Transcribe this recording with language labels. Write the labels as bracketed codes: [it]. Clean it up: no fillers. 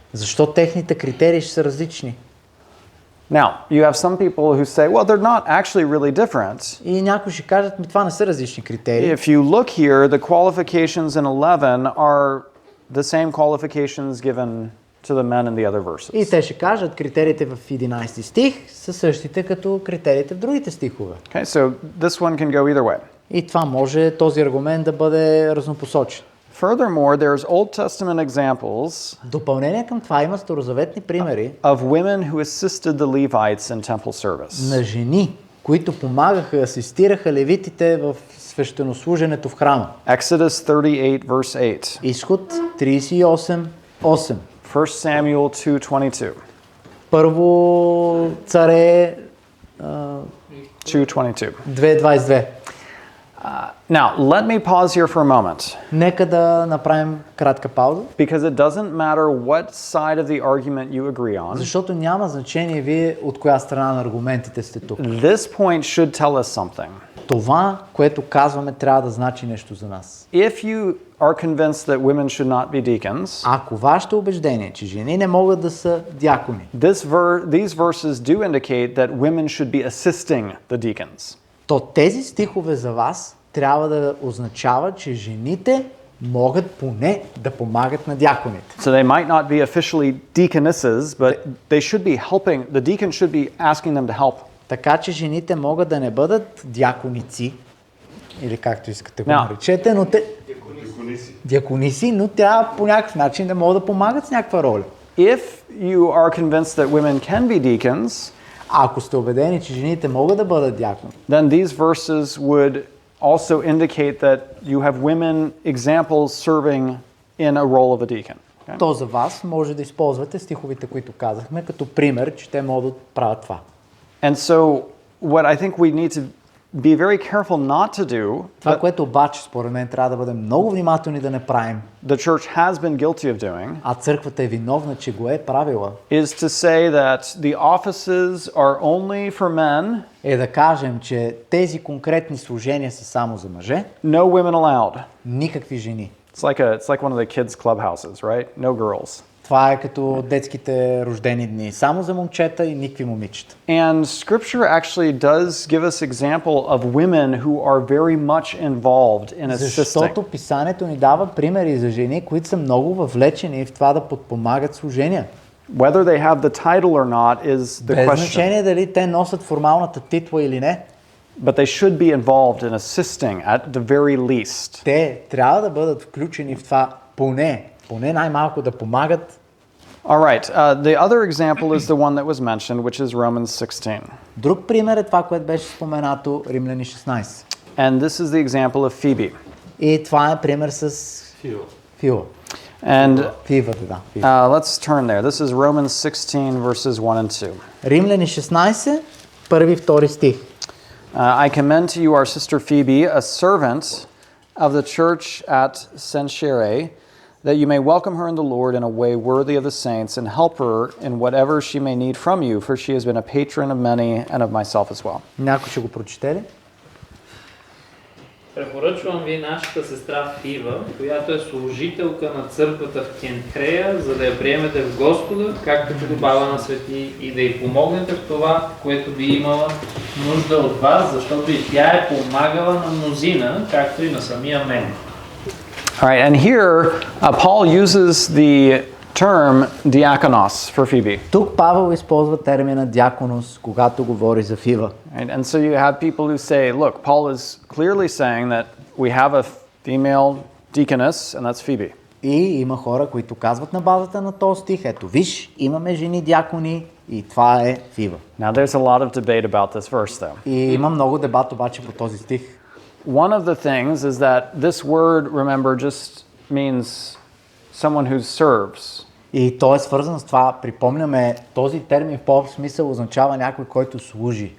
[bg] защо техните критерии ще са различни? [en] Now, you have some people who say, well, they're not actually really different. [bg] И някои ще кажат, това не са различни критерии. [en] If you look here, the qualifications in 11 are the same qualifications given to the men in the other verses. [bg] И те ще кажат, критериите в 11 стих са същите като критериите в другите стихове. [en] Okay, so this one can go either way. [bg] И това може този аргумент да бъде разнопосочен. [en] Furthermore, there's Old Testament examples [bg] В допълнение към това има старозаветни примери [en] of women who assisted the Levites in temple service. [bg] на жени, които помагаха, асистираха левитите в свещенослуженето в храма. [en] Exodus 38 verse 8. [bg] Изход 38:8. [en] 1 Samuel 2:22. [bg] Първо царе 2:22. 2:22. [en] Now, let me pause here for a moment [bg] Нека да направим кратка пауза, [en] because it doesn't matter what side of the argument you agree on. [bg] защото няма значение вие от коя страна на аргументите сте тук. [en] This point should tell us something. [bg] Това, което казваме, трябва да значи нещо за нас. [en] If you are convinced that women should not be deacons, [bg] Ако вашето убеждение, че жени не могат да са дякони, [en] these verses do indicate that women should be assisting the deacons. [bg] то тези стихове за вас трябва да означават, че жените могат поне да помагат на дяконите. [en] So they might not be officially deaconesses, but they should be helping. The deacon should be asking them to help. [bg] Така че жените могат да не бъдат дяконици, или както искате го [en] Now- [bg] наречете, но те... Дякониси, но трябва по някакъв начин да могат да помагат с някаква роля. [en] If you are convinced that women can be deacons, [bg] А ако сте убедени, че жените могат да бъдат дякони, [en] then these verses would also indicate that you have women examples serving in a role of a deacon. Okay? [bg] то за вас може да използвате стиховите, които казахме, като пример, че те могат да правят това. [en] And so what I think we need to be very careful not to do, [bg] Това, което обаче според мен трябва да бъдем много внимателни да не правим, [en] the church has been guilty of doing, [bg] а църквата е виновна, че го е правила, [en] is to say that the offices are only for men, [bg] е да кажем, че тези конкретни служения са само за мъже, [en] no women allowed. [bg] никакви жени. [en] It's like one of the kids' clubhouses, right? No girls. [bg] Това е като детските рождени дни. Само за момчета и никакви момичета. [en] And Scripture actually does give us example of women who are very much involved in assisting. [bg] Защото писанието ни дава примери за жени, които са много въвлечени в това да подпомагат служения. [en] Whether they have the title or not is the [bg] Без [en] question. [bg] значение дали те носят формалната титла или не. [en] But they should be involved in assisting at the very least. [bg] Те трябва да бъдат включени в това поне най-малко да помагат. [en] All right. The other example is the one that was mentioned, which is Romans 16. [bg] Друг пример е това, което беше споменато Римляни 16. [en] And this is the example of Phoebe. [bg] И това е пример с Фила. [en] And [bg] Фивата, да. Фива. [en] let's turn there. This is Romans 16, verses 1 and 2. [bg] Римляни 16, първи и втори стих. [en] I commend to you our sister Phoebe, a servant of the church at Cenchreae, that you may welcome her in the Lord in a way worthy of the saints, and help her in whatever she may need from you, for she has been a patron of many and of myself as well. [bg] Някой ще го прочете ли? Препоръчвам ви нашата сестра Фива, която е служителка на църквата в Кенхрея, за да я приемете в Господа, както подобава на свети, и да й помогнете в това, което би имала нужда от вас, защото и тя е помагала на мнозина, както и на самия мен. [en] All right, and here Paul uses the term diakonos for Phoebe. [bg] Тук Павел използва термина диаконос, когато говори за Фива. [en] Right? And so you have people who say, look, Paul is clearly saying that we have a female deaconess, and that's Phoebe. [bg] И има хора, които казват на базата на този стих, ето виж, имаме жени диакони и това е Фива. [en] Now there's a lot of debate about this verse, though. [bg] И има много дебат обаче по този стих. [en] One of the things is that this word, remember, just means someone who serves. [bg] И то е свързано с това, припомняме, този термин в по-общ смисъл означава някой, който служи.